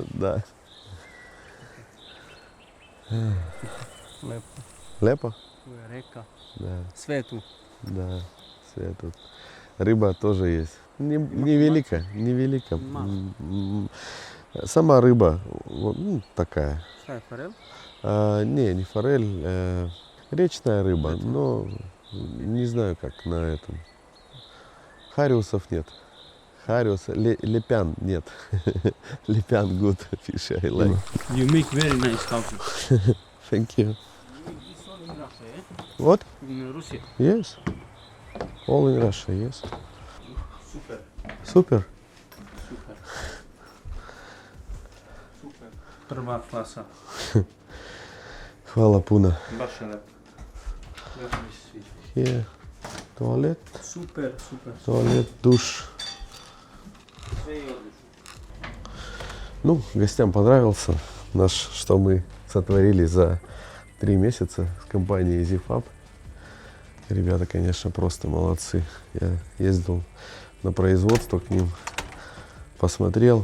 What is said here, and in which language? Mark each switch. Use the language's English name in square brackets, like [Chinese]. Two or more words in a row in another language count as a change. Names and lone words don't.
[Russian] Да. [Serbian] Lepo. [Russian] Лепо? [Serbian] Tu je reka. [Russian] Да, [Serbian] Sve je tu. [Russian] да. Все тут. Рыба тоже есть. Невелика, невелика. Сама рыба вот, ну, такая. [Serbian] Šta je farel? [Russian] Не форель, речная рыба, но не знаю как на этом. Хариусов нет. Хариус, лепян нет. [English] Лепян good fish, I like. You make very nice coffee. Thank you. What? [Serbian] In Rusiji. [English] Yes. All in Russia, yes. [Serbian] Super. Super. Super. Prva klasa. Hvala puno. Baš je lepo. Lepo mi se sviđa. [Russian] Here. Туалет, [Serbian] Super, super. [Russian] туалет, душ. [Serbian] Sve je odlično. [Russian] Ну, гостям понравился что мы сотворили за 3 месяца с компанией EasyFab. Ребята, конечно, просто молодцы. Я ездил на производство к ним, посмотрел.